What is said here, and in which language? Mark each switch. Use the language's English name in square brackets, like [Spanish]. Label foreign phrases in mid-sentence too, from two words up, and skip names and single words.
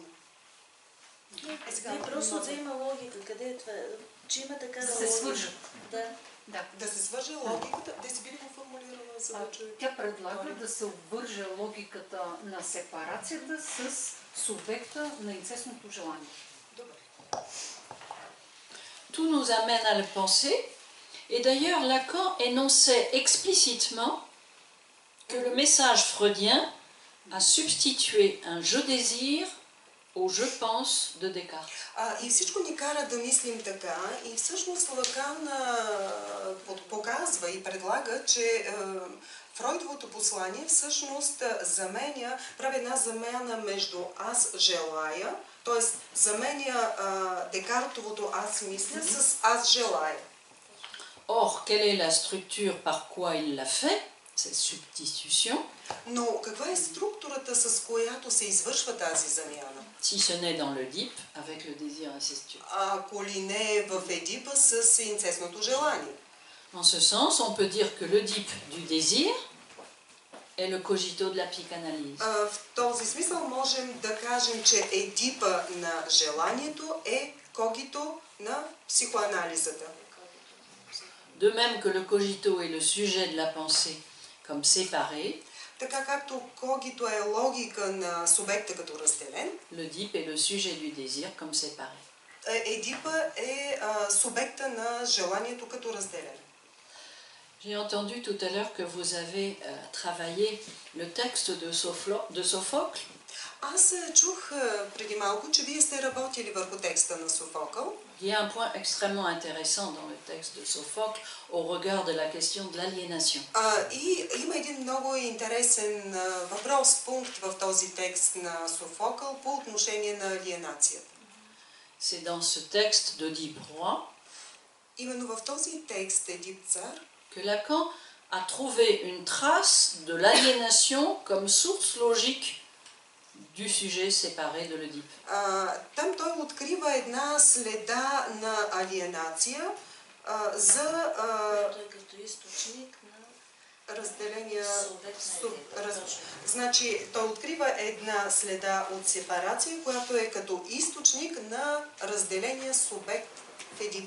[Bulgarian] Не, просто да има логика. Къде е това? Че има такава логика. Да се свържат. Да се свърже логиката. Да си би ли го формулирала, за да чуя? Тя предлага да се обвърже логиката на сепарацията с субекта на инцестното желание. Добре. [French] Tout nous amène à le penser, et d'ailleurs Lacan énonçait explicitement que le message freudien a substitué un je désire au je pense de Descartes. [Bulgarian] И всичко ни кара да мислим така, и всъщност Лакан показва и предлага, че Фройдовото послание всъщност прави една замяна между аз желая, т.е. заменя Декартовото аз мисля с аз желая. [French] Or, quelle est la structure par quoi il l'a fait, cette substitution? [Bulgarian] Но каква е структурата, с която се извършва тази замяна? [French] Si ce n'est dans l'Oedipe, avec le désir incestueux. [Bulgarian] Ако ли не е в Едипа с инцестното желание. [French] En ce sens, on peut dire que l'Oedipe du désir est le cogito de la psychanalyse. [Bulgarian] В този смисъл можем да кажем, че Едипа на желанието е когито на психоанализата. [French] De même que le cogito est le sujet de la pensée comme séparé, [Bulgarian] така както когито е логика на субекта като разделен, [French] l'Oedipe est le sujet du désir comme séparé. [Bulgarian] Едипа е субекта на желанието като разделен. [French] J'ai entendu tout à l'heure que vous avez travaillé le texte de Sophocle. [Bulgarian] Аз чух преди малко, че вие сте работили върху текста на Софокъл. [French] Il y a un point extrêmement intéressant dans le texte de Sophocle au regard de la question de l'aliénation. [Bulgarian] И има един много интересен въпрос, пункт в този текст на Софокъл по отношение на алиенацията. [French] C'est dans ce texte d'Oedipe roi, [Bulgarian] именно в този текст Едип цар, [French] que Lacan a trouvé une trace de l'aliénation comme source logique du sujet séparé de l'Oedipe. [Bulgarian] Там той открива една следа на алиенация за разделения. Значи той открива една следа от сепарация, която е като източник на разделения субект в Едип.